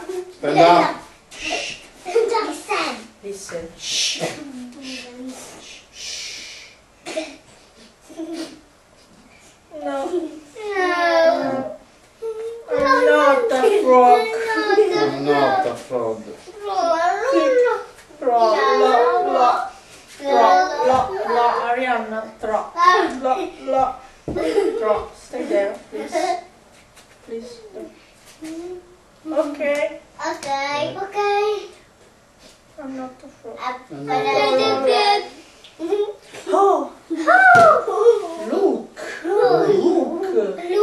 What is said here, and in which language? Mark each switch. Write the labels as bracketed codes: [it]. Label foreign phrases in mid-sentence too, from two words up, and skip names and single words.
[en] Stand up. Listen. Listen. Shh. No. No. I'm not a frog. I'm not a frog. Tro, lo, lo. Tro, lo, lo. Arianna, tro. Lo, lo. Tro. Stay there, please. Please. Okay. Okay, okay. I'm not a frog. Oh, look. Look.